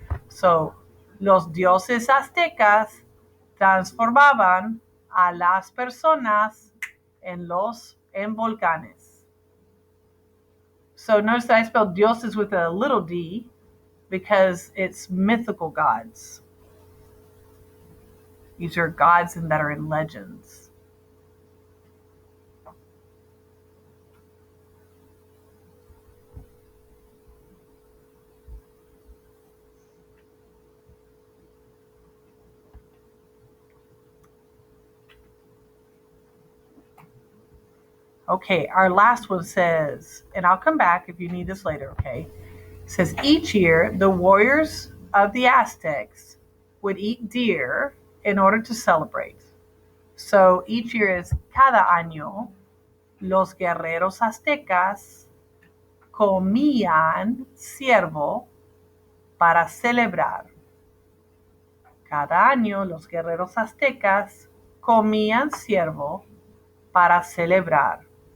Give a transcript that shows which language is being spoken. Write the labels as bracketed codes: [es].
[es] So los dioses aztecas transformaban a las personas en volcanes. [en] So notice that I spelled dioses with a little d because it's mythical gods. These are gods that are in legends. Okay, our last one says, and I'll come back if you need this later, okay? It says each year the warriors of the Aztecs would eat deer in order to celebrate. So each year is [es] cada año los guerreros aztecas comían ciervo para celebrar. Cada año los guerreros aztecas comían ciervo para celebrar.